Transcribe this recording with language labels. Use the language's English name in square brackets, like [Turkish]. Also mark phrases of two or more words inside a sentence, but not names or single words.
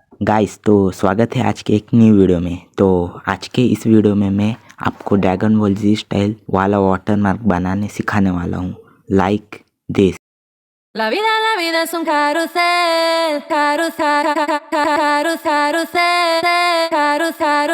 [Hindi] गाइस, तो स्वागत है आज के एक [English] new video [Hindi] में। तो आज के इस वीडियो में मैं आपको ड्रैगन बॉल जी स्टाइल वाला वाटरमार्क बनाने सिखाने वाला हूँ, [English] like this. [Spanish] La vida es un carrusel, carrusel, carrusel, carrusel, carrusel.